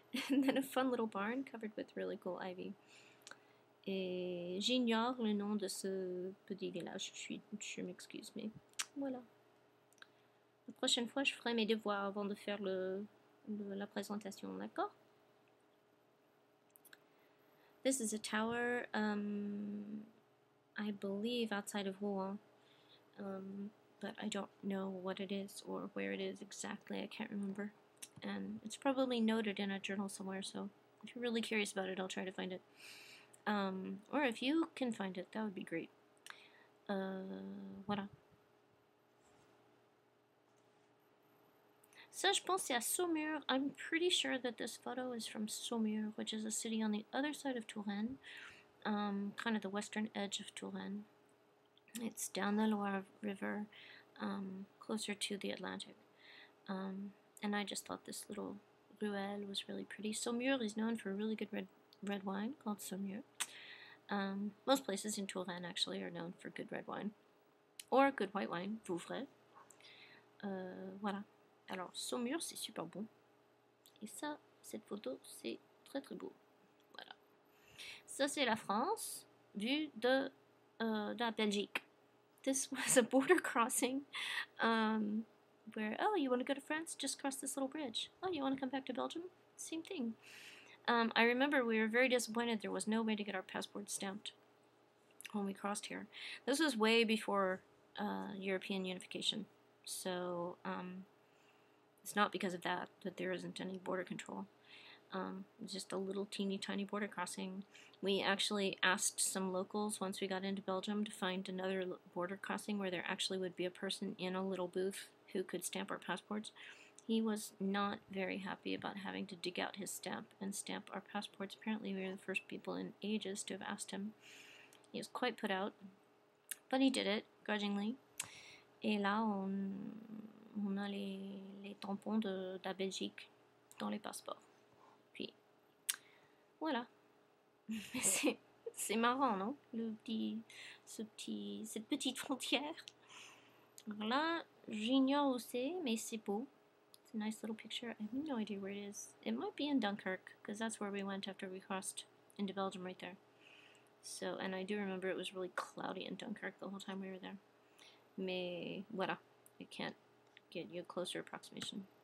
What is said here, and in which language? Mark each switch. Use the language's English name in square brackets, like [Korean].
[English] And then a fun little barn covered with really cool ivy. [French] Et j'ignore le nom de ce petit village, je m'excuse, mais voilà. La prochaine fois, je ferai mes devoirs avant de faire la présentation, d'accord? [English] This is a tower, I believe outside of Rouen, but I don't know what it is or where it is exactly, I can't remember. And it's probably noted in a journal somewhere, so if you're really curious about it, I'll try to find it. Or if you can find it, that would be great. [French] Voilà. Ça, je pense c'est à Saumur. [English] I'm pretty sure that this photo is from Saumur, which is a city on the other side of Touraine, kind of the western edge of Touraine. It's down the Loire River, closer to the Atlantic. And I just thought this little ruelle was really pretty. Saumur is known for a really good red wine called Saumur. Most places in Touraine actually are known for good red wine. Or good white wine, Vouvray. [French] Voilà. Alors, Saumur, c'est super bon. Et ça, cette photo, c'est très très beau. Voilà. Ça, c'est la France, vue de la Belgique. [English] This was a border crossing where, oh, you want to go to France? Just cross this little bridge. Oh, you want to come back to Belgium? Same thing. I remember we were very disappointed there was no way to get our passports stamped when we crossed here. This was way before European unification. So, it's not because of that there isn't any border control. Just a little teeny tiny border crossing. We actually asked some locals once we got into Belgium to find another border crossing where there actually would be a person in a little booth who could stamp our passports. He was not very happy about having to dig out his stamp and stamp our passports. Apparently we were the first people in ages to have asked him. He was quite put out, but he did it, grudgingly. [French] Et là, on a les tampons de la Belgique dans les passeports. Puis, voilà. C'est C'est marrant, non? Cette petite frontière. Alors là, j'ignore où c'est, mais c'est beau. [English] It's a nice little picture. I have no idea where it is. It might be in Dunkirk, because that's where we went after we crossed into Belgium right there. So, and I do remember it was really cloudy in Dunkirk the whole time we were there. [French] Mais voilà, [English] I can't get you a closer approximation.